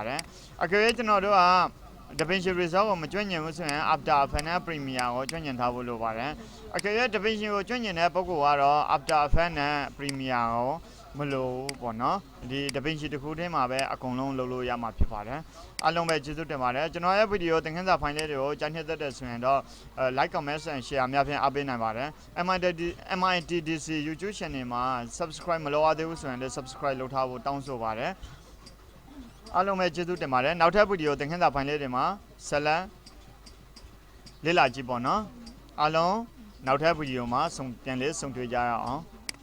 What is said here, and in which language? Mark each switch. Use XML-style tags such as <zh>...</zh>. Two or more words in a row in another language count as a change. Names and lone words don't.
<my>ပါတယ်အကယ်၍ကျွန်တော်တို့က DaVinci Resolve ကိုမကျွမ်းကျင်ဘူးဆိုရင် After Effects နဲ့ Premiere ကိုကျွမ်းကျင်ထားဖို့လိုပါတယ်အကယ်၍ DaVinci ကို ကျွမ်းကျင်တဲ့ပုဂ္ဂိုလ်ကတော့ After Effects နဲ့ Premiere ကိုမလို့ပေါ့နော်ဒီ DaVinci တစ်ခုတည်းမှာပဲအကုန် လုံးလုပ်လို့ရမှာဖြစ်ပါတယ်အားလုံးပဲကျေးဇူးတင်ပါတယ်ကျွန်တော်ရဲ့ဗီဒီယိုသင်ခန်းစာဖိုင်လေးတွေကိုကြားနှစ်သက်တဲ့ဆိုရင်တော့</my> <en>like comment and share</en> <my>များဖြင့်အားပေးနိုင်ပါတယ် MITDC YouTube channel မှာ subscribe မလုပ်ရသေးဘူးဆိုရင်လည်း subscribe လုပ်ထားဖို့တောင်းဆိုပါတယ်အားလုံးပဲကျေးဇူးတင်ပါတယ်နောက်ထပ်ဗီဒီယိုသင်ခန်းစာဖိုင်လေးတွေမှာဆက်လက်လေ့လာကြည့်ပေါ့နော်အားလုံးနောက်ထပ်ဗီဒီယိုမှာပြန်လေးဆုံတွေ့ကြရအောင်</my>